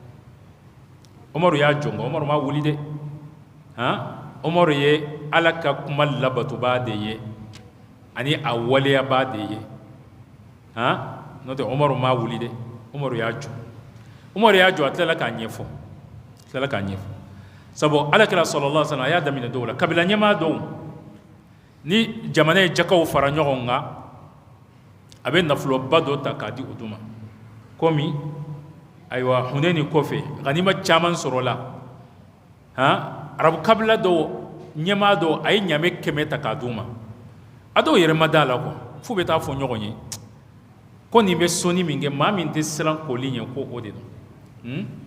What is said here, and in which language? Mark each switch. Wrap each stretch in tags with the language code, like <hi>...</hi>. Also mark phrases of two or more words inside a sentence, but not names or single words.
<bm>umaru y'a jɔ nka umaru ma wuli dɛ umaru ye ala ka kuma labatobaa de ye ani a waleyabaa de ye n'o tɛ umaru ma wuli dɛ umaru y'a jɔ a tilala k'a ɲɛfɔ sabu alakira</bm> <ar>صلى الله عليه وسلم</ar> <bm>a y'a daminɛ dɔw la kabila ɲɛmaa dɔw ni jamana ye jakaw fara ɲɔgɔn kan a bɛ nafoloba dɔ ta k'a di olu ma komi ayiwa hunɛni kɔfɛ ganima caman sɔrɔla arabu kabila dɔw ɲɛmaa dɔw a ye ɲamɛ 100 ta k'a di u ma a dɔw yɛrɛ ma da la f'u bɛ taa fɔ ɲɔgɔn ye ko nin bɛ sɔnni min kɛ maa min tɛ siran koli ɲɛ ko o de don</bm>